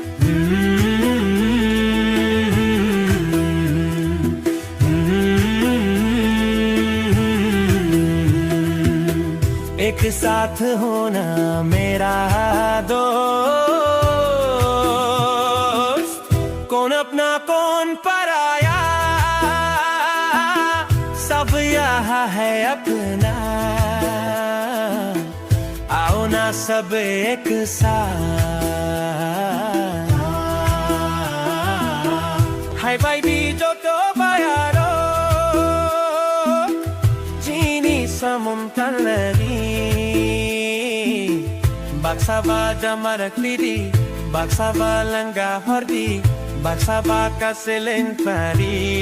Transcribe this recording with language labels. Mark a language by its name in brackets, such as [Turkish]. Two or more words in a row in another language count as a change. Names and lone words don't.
[Hindi] एक साथ होना मेरा दोस्त कौन अपना कौन पराया सब यहाँ है अपना आओ ना सब एक साथ [Kok Borok] Phaibadi Joto Baya Rok Chini samung tangnani Baksaba damara twidi Baksaba langga hordi Baksaba kaseling khari